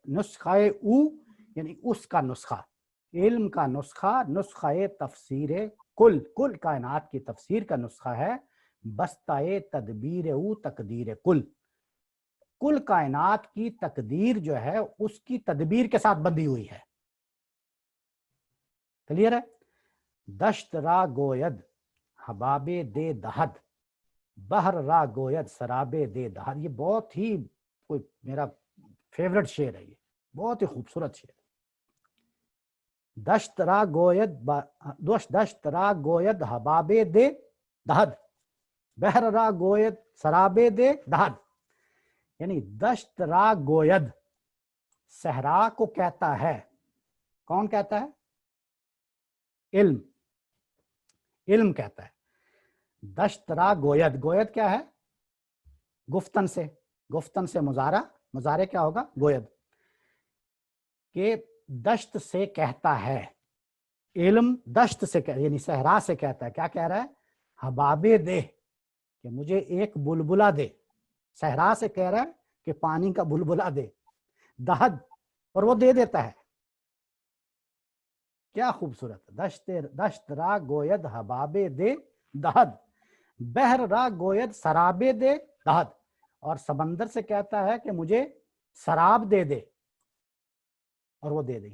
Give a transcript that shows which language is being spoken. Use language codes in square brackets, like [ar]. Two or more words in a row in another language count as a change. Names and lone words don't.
[fa] نسخہ او [ur] یعنی اس کا نسخہ، علم کا نسخہ، نسخہ تفسیر کل کائنات کی تفسیر کا نسخہ ہے. [fa] بستہ تدبیر او [ur] تقدیر کل کائنات کی تقدیر جو ہے اس کی تدبیر کے ساتھ بندھی ہوئی ہے. کلیئر ہے؟ [fa] دشت را گوید حباب دے دہد، بحر را گوید سراب دے دہد. [ur] یہ بہت ہی کوئی میرا فیورٹ شعر ہے، یہ بہت ہی خوبصورت شعر. [fa] دشت را گوید حباب دے دہد، بحر را گوید سراب دے دہد. [ur] یعنی [fa] دشت را گوید، [ur] صحرا کو کہتا ہے. کون کہتا ہے؟ علم. علم کہتا ہے. [fa] دشت را گوید، گوید [ur] کیا ہے؟ گفتن سے، گفتن سے مضارع کیا ہوگا؟ گوید. کہ دشت سے کہتا ہے، علم دشت سے یعنی صحرا سے کہتا ہے، کیا کہہ رہا ہے, [fa] حبابے دہ, [ur] کہ مجھے ایک بلبلہ دے. صحرا سے کہہ رہا ہے کہ پانی کا بلبلہ دے، دہد، اور وہ دے دیتا ہے. کیا خوبصورت, [fa] دشت را گوید حبابے دہ دہد، بحر را گوید شرابے دہ دہد, [ur] اور سمندر سے کہتا ہے کہ مجھے شراب دے دے، اور وہ دے دے.